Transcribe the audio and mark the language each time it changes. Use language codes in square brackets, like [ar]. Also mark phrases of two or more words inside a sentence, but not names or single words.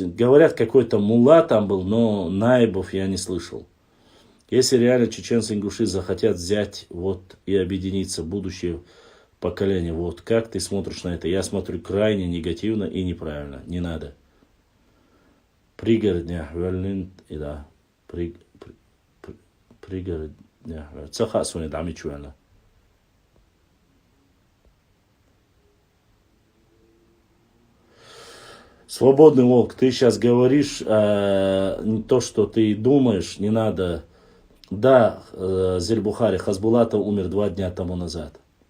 [ru] Говорят, какой-то мулла там был, но наибов я не слышал. Если реально чеченцы-ингуши захотят взять вот и объединиться, будущее поколение, вот как ты смотришь на это? Я смотрю крайне негативно и неправильно. Не надо. Пригородня, Верлин, и да. [ce] Пригородня. Цаха суне дами чуяна. [ru] Свободный волк, ты сейчас говоришь то, что ты думаешь, не надо. Да, Зельбухари Хасбулатов умер 2 дня тому назад.